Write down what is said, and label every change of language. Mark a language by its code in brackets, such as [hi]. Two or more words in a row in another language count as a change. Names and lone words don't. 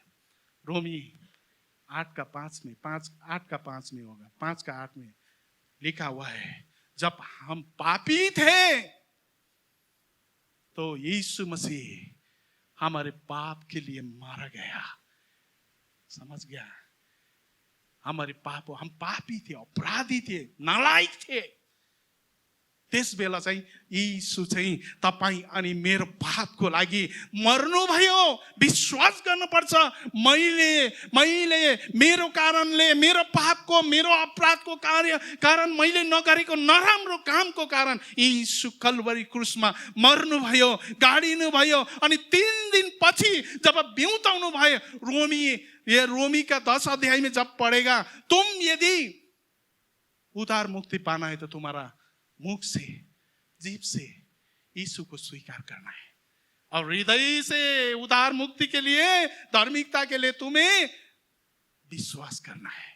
[hi] रोमी 8:5 में 8:5 में होगा, 5:8 में लिखा हुआ है, जब हम पापी थे तो यीशु मसीह हमारे पाप के लिए मारा गया। समझ गया? हमारे पाप, हम पापी थे, अपराधी थे, नालायक थे। [ne] त्यस बेला चाहिँ यीशु चाहिँ तपाईं अनि मेरो पापको लागि मर्नुभयो। विश्वास गर्नुपर्छ, मैले मेरो कारणले, मेरो पापको, मेरो अपराधको कारण मैले नगरेको नराम्रो कामको कारण यीशु कल्वरी क्रुसमा मर्नुभयो, गाडिनु भयो। अनि 3 दिन पछि जब बिउताउनु भयो, [hi] रोमी का 10 अध्याय में जब पढ़ेगा, तुम यदि उधार मुक्ति पाना है तो तुम्हारा मुख से, जीभ से यीशु को स्वीकार करना है, और हृदय से उधार मुक्ति के लिए, धार्मिकता के लिए तुम्हें विश्वास करना है।